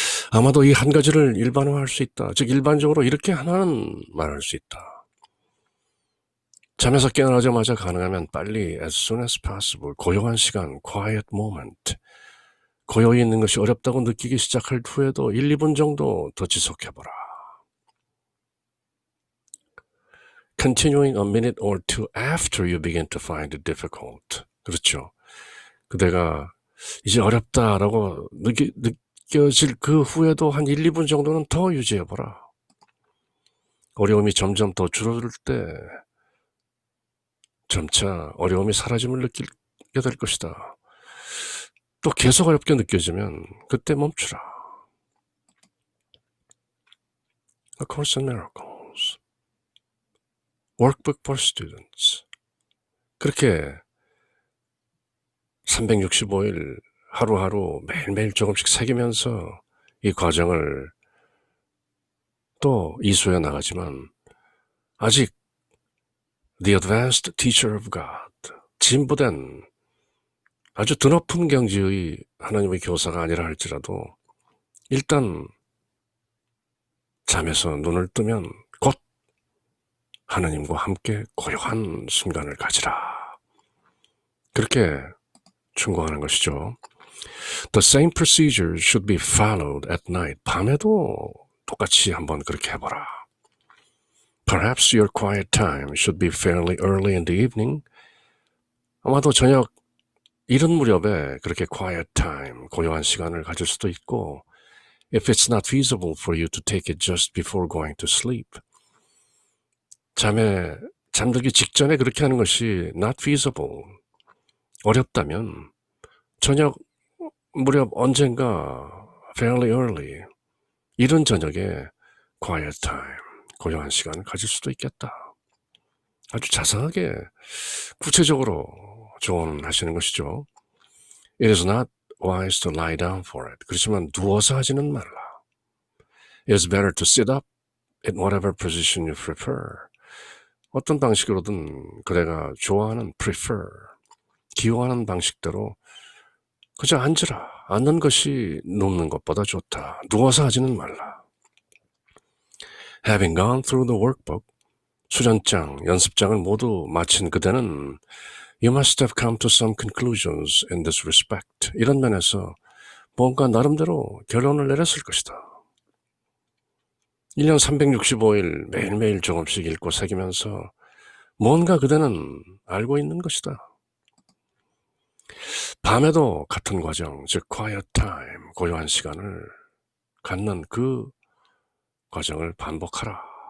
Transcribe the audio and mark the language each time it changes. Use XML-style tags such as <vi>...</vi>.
<ko>아마도 이 한 가지를 일반화할 수 있다. 즉 일반적으로 이렇게 하나는 말할 수 있다. 잠에서 깨어나자마자 가능하면 빨리</ko> <en>as soon as possible,</en> <ko>고요한 시간,</ko> <en>quiet moment,</en> <ko>고요히 있는 것이 어렵다고 느끼기 시작할 후에도 1, 2분 정도 더 지속해보라.</ko> <en>Continuing a minute or two after you begin to find it difficult.</en> <ko>그렇죠. 그대가 이제 어렵다라고 느껴질 그 후에도 한 1, 2분 정도는 더 유지해보라. 어려움이 점점 더 줄어들 때 점차 어려움이 사라짐을 느끼게 될 것이다. 또 계속 어렵게 느껴지면 그때 멈추라.</ko> <en>A Course in Miracles, Workbook for Students.</en> <ko>그렇게 365일 하루하루 매일매일 조금씩 새기면서 이 과정을 또 이수해 나가지만 아직</ko> <en>The Advanced Teacher of God,</en> <ko>진보된 아주 드높은 경지의 하나님의 교사가 아니라 할지라도 일단 잠에서 눈을 뜨면 곧 하나님과 함께 고요한 순간을 가지라. 그렇게 충고하는 것이죠.</ko> <en>The same procedures should be followed at night.</en> <ko>밤에도 똑같이 한번 그렇게 해보라.</ko> <en>Perhaps your quiet time should be fairly early in the evening.</en> <ko>아마도 저녁 이른 무렵에 그렇게 quiet time, 고요한 시간을 가질 수도 있고,</ko> <en>if it's not feasible for you to take it just before going to sleep.</en> <ko>잠들기 직전에 그렇게 하는 것이</ko> <en>not feasible,</en> <ko>어렵다면 저녁 무렵 언젠가</ko> <en>fairly early,</en> <ko>이른 저녁에 quiet time, 고요한 시간을 가질 수도 있겠다. 아주 자상하게 구체적으로 조언하시는 것이죠.</ko> <en>It is not wise to lie down for it.</en> <ko>그렇지만 누워서 하지는 말라.</ko> <en>It is better to sit up in whatever position you prefer.</en> <ko>어떤 방식으로든 그대가 좋아하는 prefer, 기호하는 방식대로 그저 앉으라. 앉는 것이 눕는 것보다 좋다. 누워서 하지는 말라.</ko> <en>Having gone through the workbook,</en> <ko>수련장, 연습장을 모두 마친 그대는</ko> <en>You must have come to some conclusions in this respect.</en> <ko>이런 면에서 뭔가 나름대로 결론을 내렸을 것이다. 1년 365일 매일매일 조금씩 읽고 새기면서 뭔가 그대는 알고 있는 것이다. 밤에도 같은 과정, 즉 quiet time, 고요한 시간을 갖는 그 과정을 반복하라.</ko>